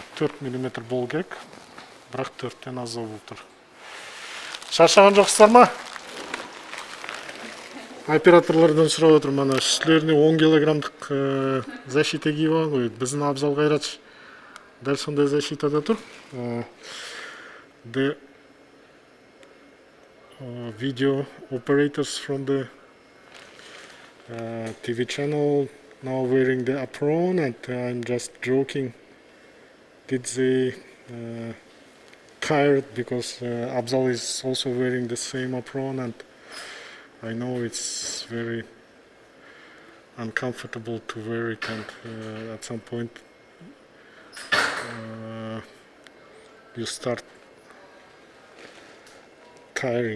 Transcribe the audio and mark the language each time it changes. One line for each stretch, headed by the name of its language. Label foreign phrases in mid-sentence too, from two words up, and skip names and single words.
Kazakh: 4 миллиметр болу керек, бірақ 4-тен аздау болып тұр. Шаршаған жоқсыздар ма? Операторлардан сұрап отыр, мана үстілеріне 10 килограммдық защита киіп алған ғой. Біздің Абзал Қайратович дәл сондай защитада тұр.
English: The video operators from the TV channel now wearing the apron, and I'm just joking. Did they tired because Abzal is also wearing the same apron, and I know it's very uncomfortable to wear it, and at some point you start tiring.